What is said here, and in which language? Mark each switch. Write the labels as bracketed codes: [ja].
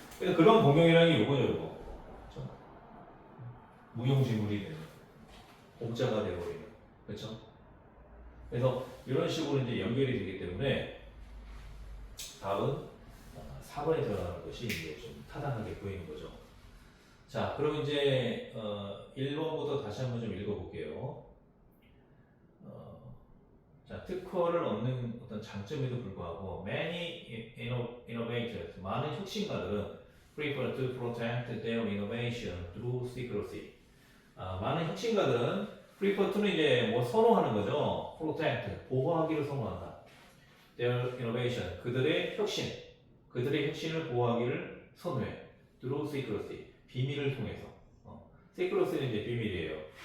[ko] 그래서 그런 공경이라는 게 요거죠, 요거. 그렇죠? 무용지물이 되는, 공짜가 되어버리는. 그렇죠? 그래서 이런 식으로 이제 연결이 되기 때문에 다음 4번에 들어가는 것이 이제 좀 타당하게 보이는 거죠. 자, 그럼 이제 1번부터 다시 한번 좀 읽어볼게요. 자, 특허를 얻는 어떤 장점에도 불구하고 many innovators, 많은 혁신가들은 [en] prefer to protect their innovation through secrecy. [ko] 많은 혁신가들은 prefer to는 이제 뭐 선호하는 거죠. protect, 보호하기를 선호한다. [en] their innovation, [ko] 그들의 혁신을 보호하기를 선호해. [en] through secrecy, [ko] 비밀을 통해서. secrecy는 이제 비밀이에요.